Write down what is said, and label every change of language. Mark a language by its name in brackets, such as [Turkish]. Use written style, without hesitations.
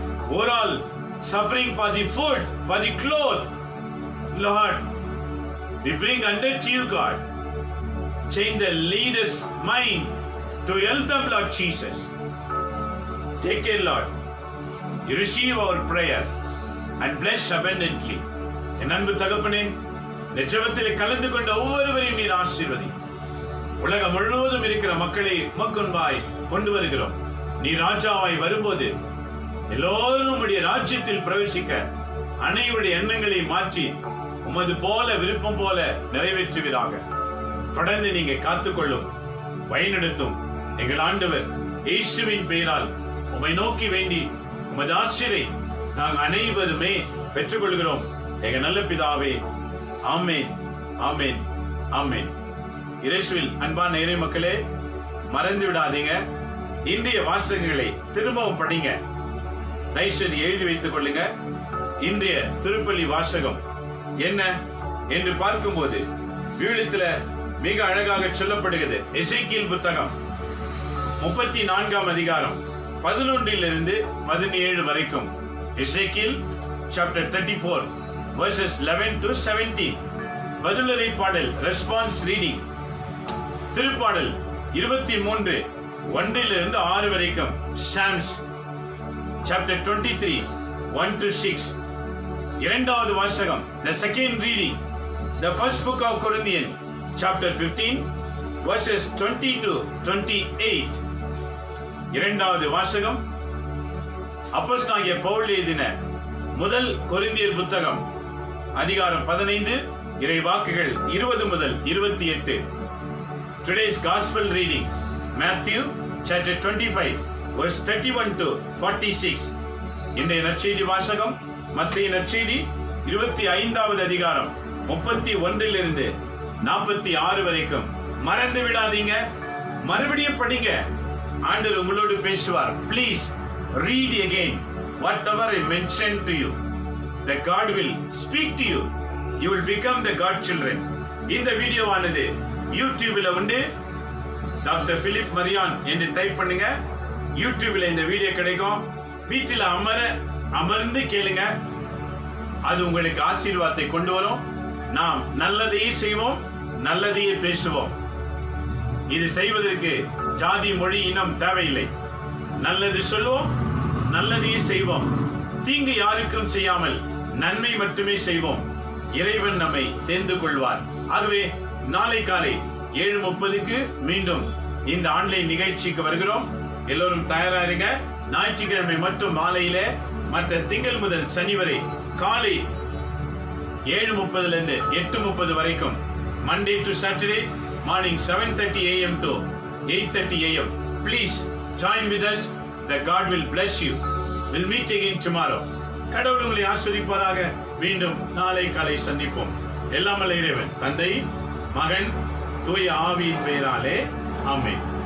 [English] We're all suffering for the food, for the clothes. Lord, we bring under to you, God. Change the leader's mind to help them, Lord Jesus. Take care, Lord. You receive our prayer and bless abundantly. [Tamil] என் அன்பு தகப்பனே, இந்த ஜெபத்திலே கலந்து கொண்ட ஒவ்வொருவரையும் நீர் ஆசீர்வதி. உலகம் முழுவதும் இருக்கிற மக்களை உமக்குன்பாய் கொண்டு வருகிறோம். நீ ராஜாவாய் வரும்போது எல்லோரும் உம்முடைய ராஜ்யத்தில் பிரவேசிக்க அனைவருடைய எண்ணங்களை மாற்றி உமது போல விருப்பம் போல நிறைவேற்றுவீராக. தொடர்ந்து நீங்க காத்துக்கொள்ளும், வழிநடத்தும் எங்கள் ஆண்டவர் இயேசுவின் பெயரால் உம்மை நோக்கி வேண்டி உமது ஆசீரை நாங்கள் அனைவருமே பெற்றுக்கொள்கிறோம். எங்கள் நல்ல பிதாவே, ஆமேன், ஆமேன், ஆமேன். இயேசுவில் அன்பான இறை மக்களே, மறந்து விடாதீங்க. இன்றைய வாசகங்களை திரும்பவும் படிங்க. தயவுசெய்து எழுதி வைத்துக் கொள்ளுங்க. இன்றைய திருப்பலி வாசகம் என்ன என்று பார்க்கும்போது விவிலியத்துல மிக அழகாக சொல்லப்படுகிறது. எசேக்கியேல் புத்தகம் 34 அதிகாரம் 11 17 வரைக்கும். [English] எசேக்கியேல் chapter 34 verses 11 to 17. [Tamil] பதிலுரை பாடல், [English] Response reading. [Tamil] திருப்பாடல் 23 1 6 வரைக்கும். [English] Psalms chapter 23 1 to 6. [Tamil] இரண்டாவது வாசகம், [English] the second reading, the first book of Corinthians chapter 15 verses 20 to 28. [Tamil] இரண்டாவது வாசகம் அப்போஸ்தலனாகிய பவுல் எழுதின முதல் கொரிந்தியர் புத்தகம் அதிகாரம் 15 இறை வாக்குகள் 20 முதல் 28. [English] Today's gospel reading, Matthew chapter 25 verse 31 to 46. [Tamil] இன்றைய நற்செய்தி வாசகம் மத்தேயு நற்செய்தி 25வது அதிகாரம் 31 46 வரைக்கும். மறந்து விடாதீங்க, மறுபடியும் படிங்க. ஆண்டவர் உங்களோடு பேசுவார். [English] Please read again whatever I mentioned to you. The God will speak to you. You will become the God children. [Tamil] இந்த வீடியோவானது யூடியூப்ல உண்டு. டாக்டர் பிலிப் மரியான் என்று டைப் பண்ணுங்க. யூடியூப்ல இந்த வீடியோ கிடைக்கும். வீட்டில் அமர்ந்து கேளுங்க. அது உங்களுக்கு ஆசீர்வாதத்தை கொண்டு வரும். நாம் நல்லதையே செய்வோம், நல்லதையே பேசுவோம். இது செய்வதற்கு ஜாதி, மொழி, இனம் தேவையில்லை. நல்லது சொல்வோம், நல்லதையே செய்வோம். தீங்கு யாருக்கும் செய்யாமல் நன்மை மட்டுமே செய்வோம். இறைவன் நம்மை தெரிந்து கொள்வார். ஆகவே நாளை காலை 7:30 மீண்டும் இந்த ஆன்லைன் நிகழ்ச்சிக்கு வருகிறோம். எல்லோரும் தயாரா இருங்க. ஞாயிற்றுக்கிழமை மட்டும் மாலையில, மற்ற திங்கள் முதல் சனி வரை காலை 7:30 8:30 வரைக்கும். [English] Monday to Saturday morning 7:30 a.m. to 8:30 a.m. Please join with us. The God will bless you. We'll meet again tomorrow. [Tamil] கடவுள் உங்களை ஆசீர்வதிப்பாராக. மீண்டும் நாளை காலை சந்திப்போம். எல்லாம் வல்ல இறைவன், தந்தை, மகன், தூய ஆவியின் பெயராலே ஆமென்.